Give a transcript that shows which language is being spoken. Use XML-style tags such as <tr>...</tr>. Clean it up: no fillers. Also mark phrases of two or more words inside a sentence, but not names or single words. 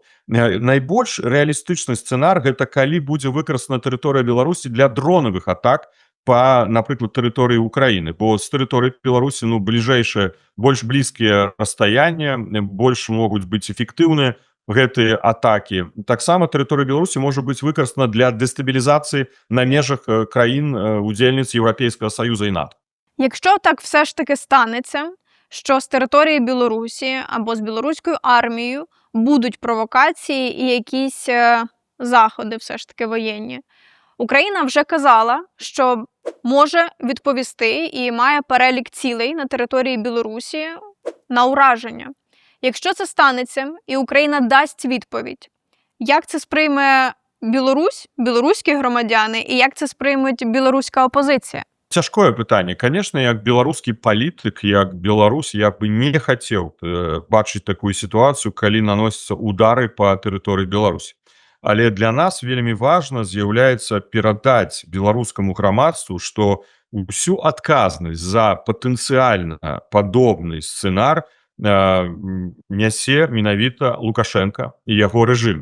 <be>Найбольш рэалістычны сцэнар гэта калі будзе выкарыстана тэрыторыя Беларусі для дронавых атак па, напрыклад, тэрыторыі Украіны, бо з тэрыторыі Беларусі бліжэйшыя, больш блізкія расстаяння, больш могуць быць эфектыўныя гэтыя атакі. Таксама тэрыторыя Беларусі можа быць выкарыстана для дэстабілізацыі на межах краін удзельніц Європейського Союзу і НАТО.</be> <uk>Якщо так все ж таки станеться, що з території Білорусі або з білоруською армією будуть провокації і якісь заходи все ж таки воєнні, Україна вже казала, що може відповісти і має перелік цілей на території Білорусі на ураження. Якщо це станеться і Україна дасть відповідь, як це сприйме Білорусь, білоруські громадяни і як це сприйметь білоруська опозиція?</uk> <be>Цяжкое пытанне. Конечно, як беларускі палітык, як беларус, я бы не хацеў бачыць такую сітуацыю, калі наносяцца удары па тэрыторыі Беларусі. Але для нас вельмі важна з'яўляецца перадаць беларускаму грамадству, што ўсю адказнасць за патэнцыяльна падобны сцэнар нясе менавіта Лукашенко і яго рэжым.</be>